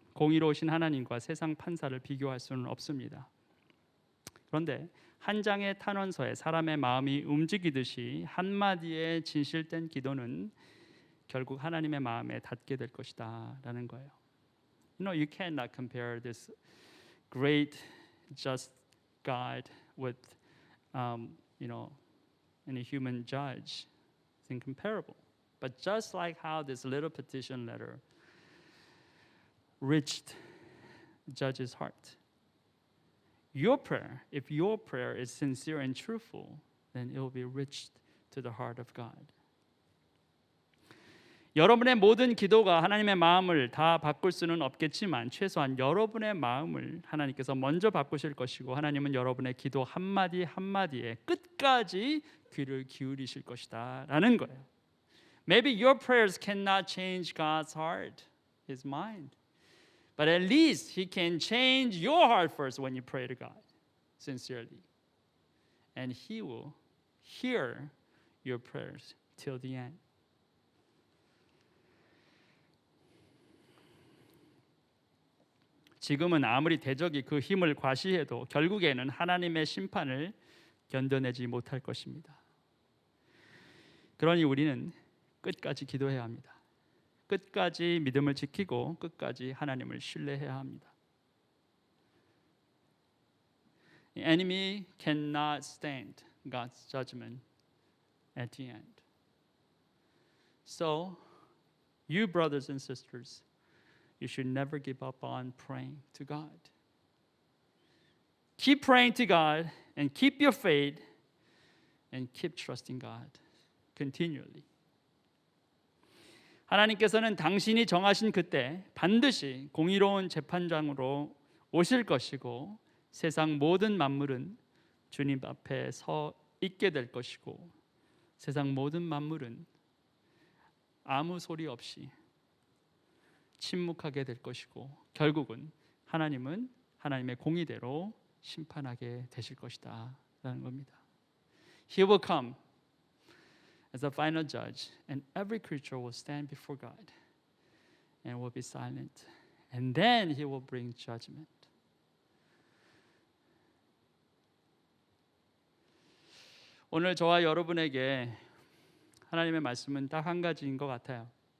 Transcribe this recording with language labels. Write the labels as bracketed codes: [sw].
[ko] 공의로우신 하나님과 세상 판사를 비교할 수는 없습니다. 그런데 한 장의 탄원서에 사람의 마음이 움직이듯이 한마디의 진실된 기도는 결국 하나님의 마음에 닿게 될 것이다라는 거예요. [en] You cannot compare this great just God with any human judge. It's incomparable. But just like how this little petition letter reached the judge's heart, your prayer, if your prayer is sincere and truthful, then it will be reached to the heart of God. [ko] 여러분의 모든 기도가 하나님의 마음을 다 바꿀 수는 없겠지만 최소한 여러분의 마음을 하나님께서 먼저 바꾸실 것이고 하나님은 여러분의 기도 한마디 한마디에 끝까지 귀를 기울이실 것이다 라는 거예요. [en] Maybe your prayers cannot change God's heart, His mind. But at least He can change your heart first when you pray to God sincerely. And He will hear your prayers till the end. [ko] 지금은 아무리 대적이 그 힘을 과시해도 결국에는 하나님의 심판을 견뎌내지 못할 것입니다. 그러니 우리는 끝까지 기도해야 합니다. 끝까지 믿음을 지키고 끝까지 하나님을 신뢰해야 합니다. [en] The enemy cannot stand God's judgment at the end. So, you brothers and sisters, you should never give up on praying to God. Keep praying to God and keep your faith and keep trusting God continually. [ko] 하나님께서는 당신이 정하신 그때 반드시 공의로운 재판장으로 오실 것이고 세상 모든 만물은 주님 앞에 서 있게 될 것이고 세상 모든 만물은 아무 소리 없이 침묵하게 될 것이고 결국은 하나님은 하나님의 공의대로 심판하게 되실 것이다 라는 겁니다. [en] He will come as a final judge and every creature will stand before God and will be silent and then He will bring judgment. [ko] 오늘 저와 여러분에게 하나님의 말씀은 딱 한 가지인 것 같아요.